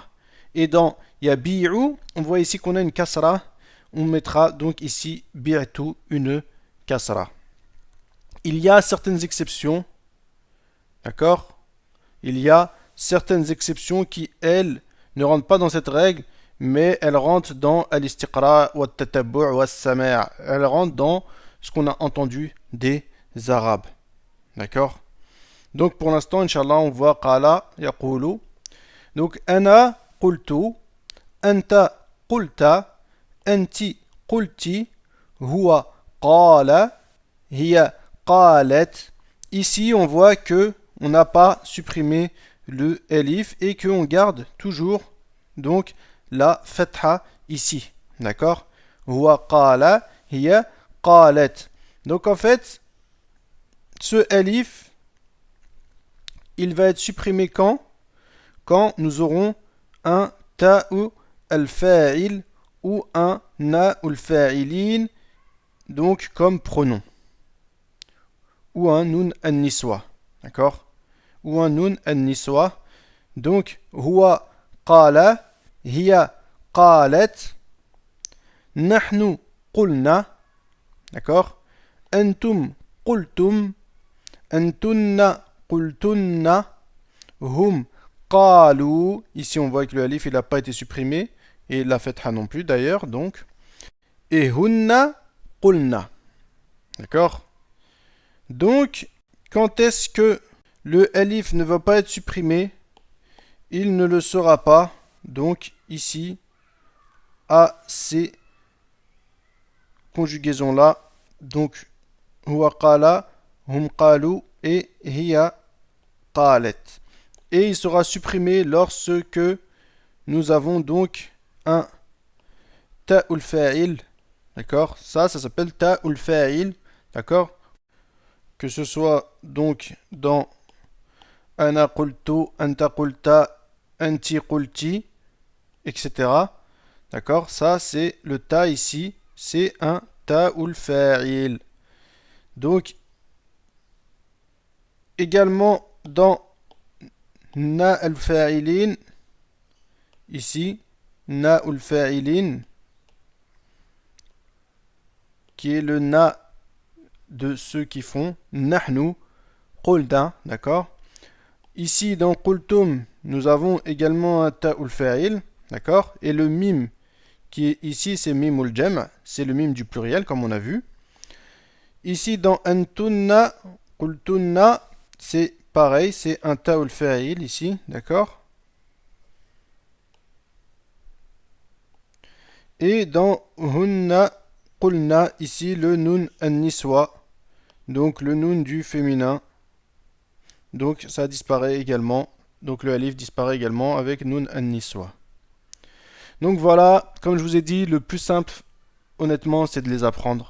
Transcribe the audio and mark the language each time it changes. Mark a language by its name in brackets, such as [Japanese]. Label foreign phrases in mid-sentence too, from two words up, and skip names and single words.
[French] Et dans yabi'u, on voit ici qu'on a une kasra. On mettra donc ici bi'tu une kasra. Il y a certaines exceptions. D'accord? Il y a certaines exceptions qui, elles, ne rentrent pas dans cette règle, mais elles rentrent dans [Arabic] الاستقراء والتتبع والسماع'. [French] Elles rentrent dans ce qu'on a entendu des Arabes. D'accord? Donc pour l'instant, Inch'Allah, on voit [Arabic] قال يقول. Donc أنا قلت، أنت قلت، أنتِ قلتِ، هو قال، هي قالت. [French] Ici, on voit que on n'a pas supprimé le elif et qu'on garde toujours donc la fatha ici. D'accord? [Arabic] هو قال، هي قالت. [French] Donc en fait, ce elif, il va être supprimé quand? Quand nous aurons un [Arabic] تاء الفاعل [French] ou un [Arabic] نا الفاعلين, [French] donc comme pronom. Ou un [Arabic] نون النسوة. [French] D'accord? Ou un [Arabic] نون النسوة. [French] Donc, [Arabic] هو قال، هي قالت، نحن قلنا. [French] D'accord? [Arabic] أنتم قلتم، أنتن قلتن، هم قالوا. [French] Ici, on voit que le alif, il n'a pas été supprimé. Et la fatha non plus, d'ailleurs. Donc, et [Arabic] هن قلن. [French] D'accord? Donc, quand est-ce que le alif ne va pas être supprimé? Il ne le sera pas. Donc, ici, à ces conjugaisons-là. Donc, [Arabic] هو قال، هم قالوا et هي قالت. [French] Et il sera supprimé lorsque nous avons donc un [Arabic] تاء الفاعل. [French] D'accord? Ça s'appelle [Arabic] تاء الفاعل. [French] D'accord? Que ce soit donc dans [Arabic] أنا قلت، أنت قلت، أنتِ قلتِ, [French] etc. D'accord? Ça, c'est le ta ici. C'est un [Arabic] تاء الفاعل. [French] Donc, également dans [Arabic] نا الفاعلين, [French] ici, [Arabic] نا الفاعلين, [French] qui est le na de ceux qui font [Arabic] نحن قلنا, [French] d'accord? Ici, dans qultum, nous avons également un [Arabic] تاء الفاعل, [French] d'accord? Et le mim, qui est ici, c'est [Arabic] ميم الجمع', [French] c'est le mim du pluriel, comme on a vu. Ici, dans [Arabic] أنتن قلتن, [French] c'est pareil, c'est un [Arabic] تاء الفاعل [French] ici, d'accord? Et dans [Arabic] هن قلن, [French] ici, le [Arabic] نون النسوة, [French] donc le nun du féminin. Donc ça disparaît également. Donc le alif disparaît également avec [Arabic] نون النسوة. [French] Donc voilà, comme je vous ai dit, le plus simple, honnêtement, c'est de les apprendre.